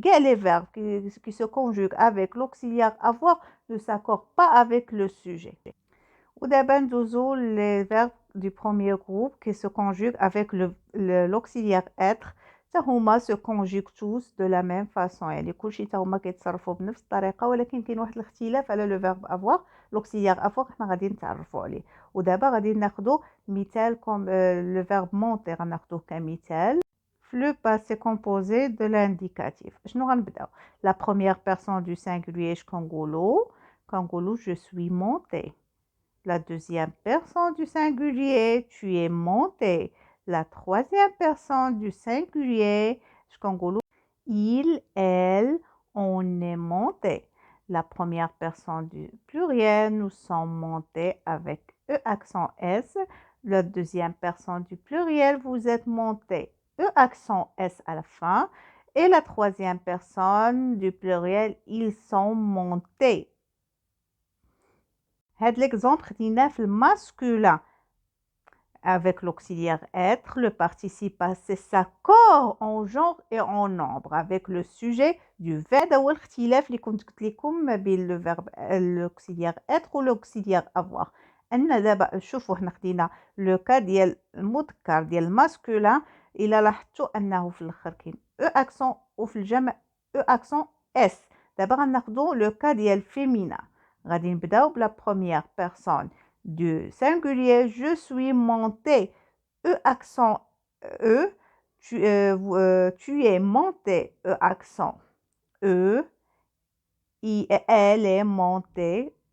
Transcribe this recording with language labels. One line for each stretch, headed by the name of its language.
French: Les verbes qui se conjuguent avec l'auxiliaire avoir ne s'accordent pas avec le sujet. Ou d'abord, les verbes du premier groupe qui se conjuguent avec l'auxiliaire être.
Arabic: هما
French: se conjuguent tous de la même façon.
Arabic: يعني كلشي هما كيتصرفوا بنفس الطريقه، ولكن كاين واحد الاختلاف على لو فيرب افوار. لوكسيليير افوار حنا غادي نتعرفوا عليه. ودابا غادي ناخذوا مثال كوم لو فيرب مونتي غناخذوه كمثال في لو باسي كومبوزي دو لانديكاتيف. شنو غنبداو؟
French: لا بروميير بيرسون دو سينغولير كنقولوا je suis monté. La deuxième personne du singulier, tu es monté. La troisième personne du singulier, il, elle, on est monté. La première personne du pluriel, nous sommes montés avec E accent S. La deuxième personne du pluriel, vous êtes monté. E accent S à la fin. Et la troisième personne du pluriel, ils sont montés.
Arabic: هاد l'exemple خديناه في masculin.
French: Avec l'auxiliaire être, le participe passé s'accorde en genre et en nombre avec le sujet du verbe ou
Arabic: الاختلاف اللي كنت قلت لكم ما بين
French: le verbe l'auxiliaire être و l'auxiliaire avoir.
Arabic: أن دابا شوفوا حنا خدينا لو كا ديال المذكر ديال الماسكولين إلا لاحظتوا أنه في الآخر كاين او أكسون وفي الجمع او أكسون اس. دابا غناخدو لو كا ديال فيمينا. غادي نبداو
French: بلا بروميير بيرسون du singulier, je suis monté. E accent E, tu es monté. E accent E, elle est montée.